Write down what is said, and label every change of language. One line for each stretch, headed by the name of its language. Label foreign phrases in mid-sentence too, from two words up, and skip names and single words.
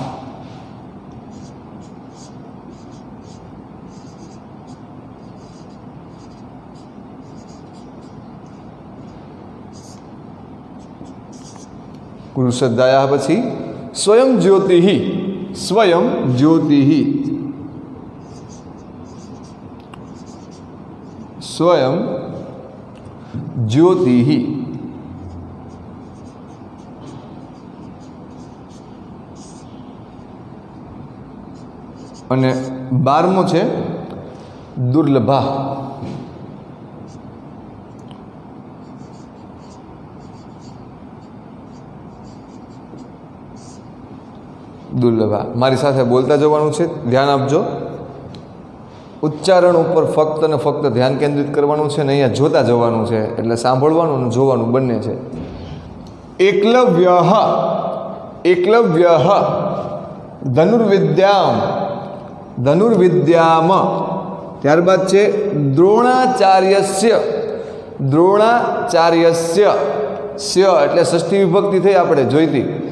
Sanskrit: गुरुश्रद्धायाः पछी स्वयं ज्योतिः। स्वयं ज्योतिः। स्वयं ज्योतिः।
Gujarati: અને 12મું છે दुर्लभा। દુર્લભા મારી સાથે બોલતા જવાનું છે, ધ્યાન આપજો। ઉચ્ચારણ પર ફક્ત ને ફક્ત ધ્યાન કેન્દ્રિત કરવાનું છે ને અહીંયા જોતા જવાનું છે, એટલે સાંભળવાનું અને જોવાનું બંને છે।
Sanskrit: एकलव्यः। एकलव्यः धनुर्विद्याम। धनुर्विद्याम।
Gujarati: ત્યારબાદ છે द्रोणाचार्यस्य। द्रोणाचार्यस्य સ્ય એટલે ષષ્ઠી વિભક્તિ થઈ આપણે જોઈતી।